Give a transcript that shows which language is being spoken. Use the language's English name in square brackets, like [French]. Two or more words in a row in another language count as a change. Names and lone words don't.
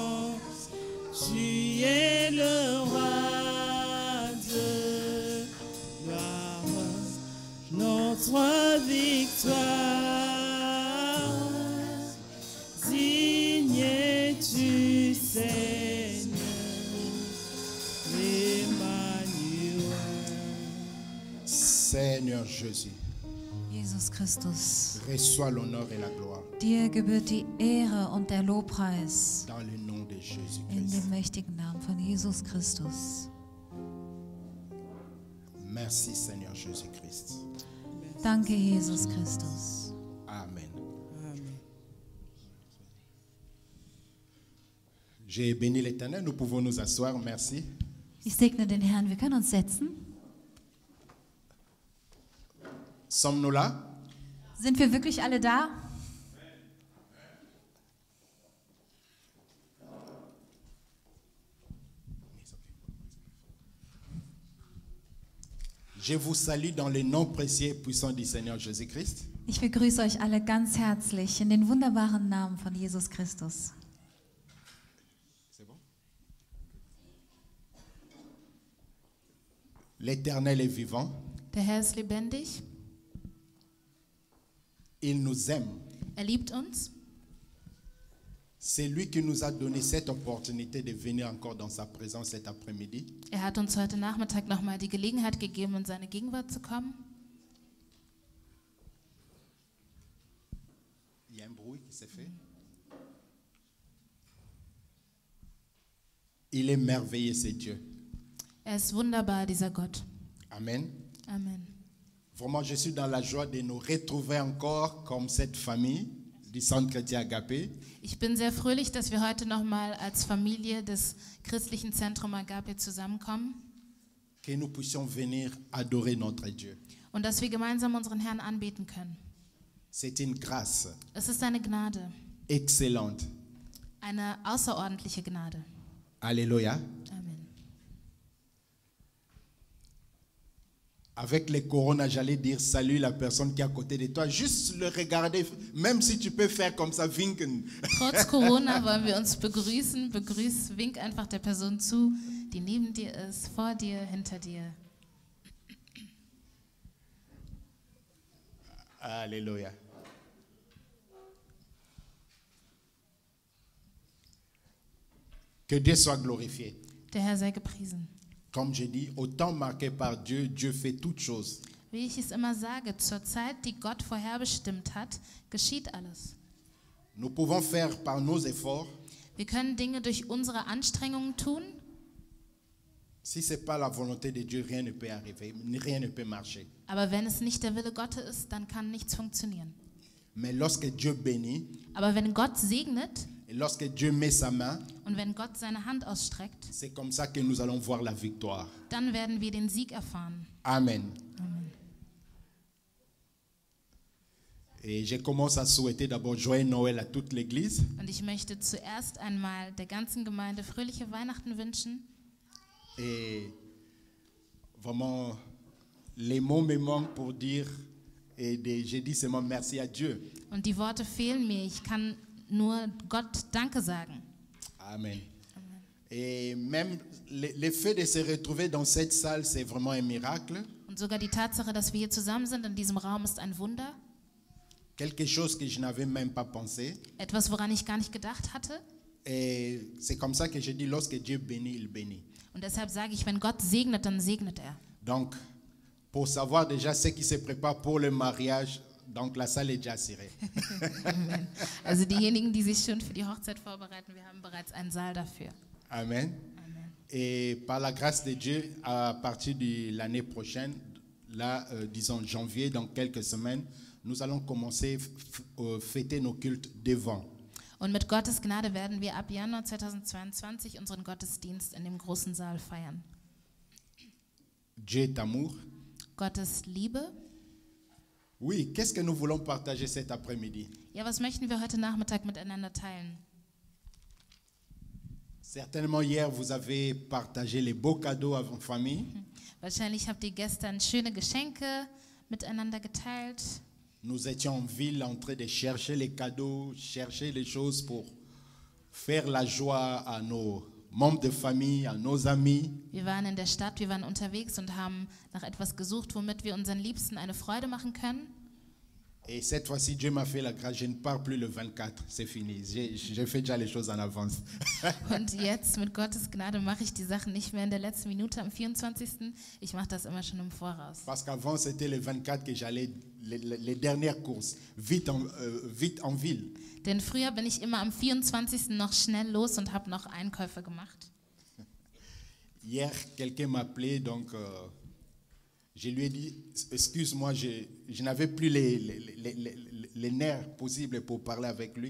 [French] Tu es le roi de gloire, notre victoire. Digne es-tu, Seigneur, Emmanuel. Seigneur Jésus, Jesus Christus, reçois l'honneur et la gloire [German] dir gebührt die Ehre und der Lobpreis [French] dans le nom de [German] in [French] Jésus-Christ. [German] dem mächtigen Namen von Jesus Christus. [French] Merci Seigneur Jésus-Christ. [German] Danke, Jesus Christus. Amen. Amen. [French] J'ai béni l'Éternel, nous pouvons nous asseoir, merci. [German] Ich segne den Herrn. Wir können uns setzen. [French] Sommes-nous là? [German] Sind wir wirklich alle da? [French] Je vous salue dans le nom précieux et puissant du Seigneur Jésus-Christ. [German] Ich begrüße euch alle ganz herzlich in den wunderbaren Namen von Jesus Christus. [French] C'est bon? L'Éternel est vivant, [German] Der Herr ist lebendig, [French] il nous aime. [German] er liebt uns. [French] C'est lui qui nous a donné cette opportunité de venir encore dans sa présence cet après-midi. [German] Er hat uns heute Nachmittag nochmal die Gelegenheit gegeben, in seine Gegenwart zu kommen. [French] Il y a un bruit qui s'est fait. Il est merveilleux, ce Dieu. [German] Er ist wunderbar, dieser Gott. Amen. Amen. [French] Vraiment, je suis dans la joie de nous retrouver encore comme cette famille du Centre Chrétien Agapé. [German] Ich bin sehr fröhlich, dass wir heute nochmal als Familie des christlichen Zentrum Agape zusammenkommen [French] Que nous puissions venir adorer notre Dieu. [German] und dass wir gemeinsam unseren Herrn anbeten können. [French] C'est une grâce [German] Es ist eine Gnade, [French] excellente. [German] eine außerordentliche Gnade. [French] Alléluia. Amen. Avec les corona, j'allais dire salut la personne qui est à côté de toi. Juste le regarder, même si tu peux faire comme ça, [German] winken. Trotz Corona wollen wir uns begrüßen. Wink einfach der Person zu, die neben dir ist, vor dir, hinter dir. [French] Alléluia. Que Dieu soit glorifié. [German] Der Herr sei gepriesen. [French] Comme je dis, au temps marqué par Dieu, Dieu fait toutes choses. [German] Wie ich es immer sage, zur Zeit, die Gott vorherbestimmt hat, geschieht alles. [French] Nous pouvons faire par nos efforts. [German] Wir können Dinge durch unsere Anstrengungen tun, [French] Si ce n'est pas la volonté de Dieu, rien ne peut arriver, rien ne peut marcher. [German] aber wenn es nicht der Wille Gottes ist, dann kann nichts funktionieren. [French] Mais lorsque Dieu bénit, [German] Aber wenn Gott segnet [French] et lorsque Dieu met sa main, [German] und wenn Gott seine Hand ausstreckt, [French] c'est comme ça que nous allons voir la victoire. [German] dann werden wir den Sieg erfahren. Amen. [French] Et je commence à souhaiter d'abord joyeux Noël à toute l'Église. [German] Und ich möchte zuerst einmal der ganzen Gemeinde fröhliche Weihnachten wünschen. [French] Et vraiment, les mots me manquent pour dire, je dis seulement merci à Dieu. [German] Und die Worte fehlen mir. Ich kann nur Gott Danke sagen. Amen. [French] Et même le fait de se retrouver dans cette salle, c'est vraiment un miracle. [German] Und sogar die Tatsache, dass wir hier zusammen sind in diesem Raum, ist ein Wunder. [French] Quelque chose que je n'avais même pas pensé. [German] Etwas, woran ich gar nicht gedacht hatte. [French] Et c'est comme ça que je dis, lorsque Dieu bénit, il bénit. [German] Und deshalb sage ich, wenn Gott segnet, dann segnet er. [French] Donc, pour savoir déjà ce qui se prépare pour le mariage, donc la salle est déjà assurée. Amen. [German] Also diejenigen, die sich schon für die Hochzeit vorbereiten, wir haben bereits einen Saal dafür. Amen. Amen. [French] Et par la grâce de Dieu, à partir de l'année prochaine, là, disons janvier, dans quelques semaines, nous allons commencer à fêter nos cultes devant. [German] Und mit Gottes Gnade werden wir ab Januar 2022 unseren Gottesdienst in dem großen Saal feiern. [French] Dieu est amour. [German] Gottes Liebe. [French] Oui, qu'est-ce que nous voulons partager cet après-midi? [German] Ja, was möchten wir heute Nachmittag miteinander teilen? [French] Certainement hier, vous avez partagé les beaux cadeaux à votre famille. [German] Wahrscheinlich habt ihr gestern schöne Geschenke miteinander geteilt. [French] Nous étions en ville en train de chercher les cadeaux, chercher les choses pour faire la joie à nos membres de famille, à nos amis. [German] Wir waren in der Stadt, wir waren unterwegs und haben nach etwas gesucht, womit wir unseren Liebsten eine Freude machen können. [French] Et cette fois-ci, Dieu m'a fait la grâce, je ne pars plus le 24, c'est fini. J'ai fait déjà les choses en avance. [German] Und jetzt mit Gottes Gnade mache ich die Sachen nicht mehr in der letzten Minute am 24. Ich mache das immer schon im Voraus. [French] Parce qu'avant, c'était le 24 que j'allais, les dernières courses, vite en ville. [German] Denn früher bin ich immer am 24. noch schnell los und habe noch Einkäufe gemacht. [French] Hier, quelqu'un m'a appelé, donc je lui ai dit, excuse-moi, je n'avais plus les nerfs possibles pour parler avec lui.